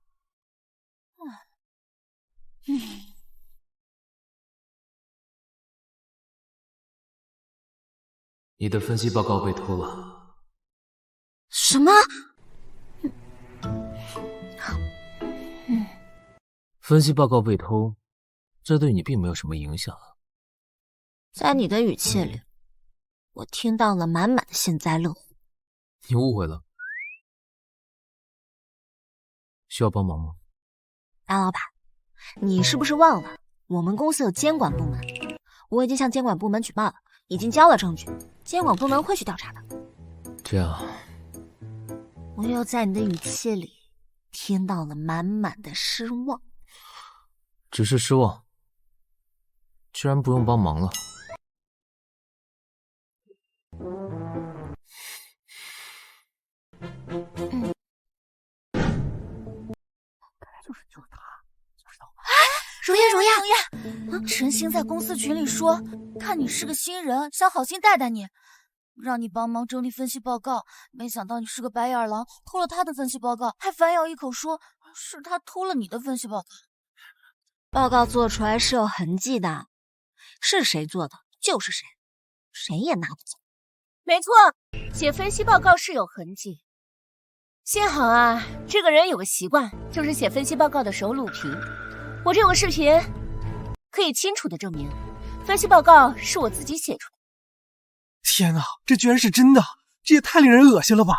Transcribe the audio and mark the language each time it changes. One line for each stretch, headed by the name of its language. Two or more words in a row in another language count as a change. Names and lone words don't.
Chinese: 你的分析報告被偷了。什麼？分析報告被偷，這對你並沒有什麼影響啊。在你的語氣裡，我聽到了滿滿的幸災樂禍。你誤會了。需要幫忙嗎？大老闆，你是不是忘了我們公司有監管部门？我已經向監管部門舉報了，已經交了證據，監管部門會去調查的。這樣，我又在你的語氣裡聽到了滿滿的失望。只是失望，居然不用幫忙了。就是他。如烟，陈星在公司群裡说，看你是个新人，想好心带带你，讓你幫忙整理分析報告。沒想到你是個白眼狼，偷了他的分析報告，還反咬一口說是他偷了你的分析報告。報告做出來是有痕跡的，是誰做的就是誰，誰也拿不走。沒錯，寫分析報告是有痕跡。幸好啊，這個人有個習慣，就是寫分析報告的時候錄屏。我這有個視頻，可以清楚地證明，分析報告是我自己寫出的。天哪，這居然是真的，這也太令人惡心了吧！